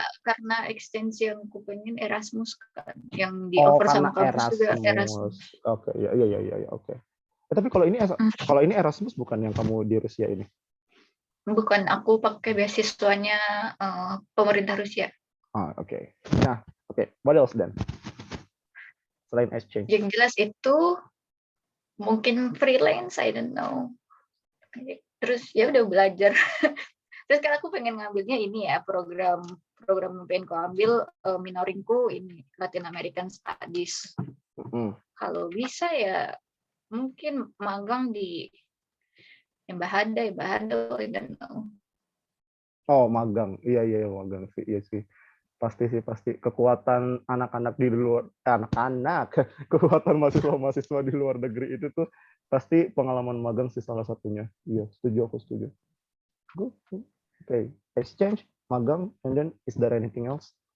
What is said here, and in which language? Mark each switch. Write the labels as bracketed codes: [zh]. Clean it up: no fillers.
[id] Karena exchange yang aku pengen Erasmus kan, yang di offer sama kampus juga Erasmus. Oke, iya oke. Tapi kalau ini Erasmus bukan yang kamu di Rusia ini? Bukan, aku pakai beasiswanya pemerintah Rusia. Oke. Nah, oke. [en] What else then? [id] Selain exchange. Yang jelas itu mungkin freelance, [en] I don't know. [id] Terus ya udah belajar. Terus kan aku pengen ngambilnya ini ya program yang pengen aku ambil minoringku ini Latin American Studies. Kalau bisa ya mungkin magang di Embahada, [en] I don't know. [id] Oh, magang. Iya magang sih. Iya sih. Pasti kekuatan anak-anak di luar kekuatan mahasiswa di luar negeri itu tuh pasti pengalaman magang sih salah satunya. Iya, aku setuju. [en] Good. Okay, exchange, magang, and then is there anything else?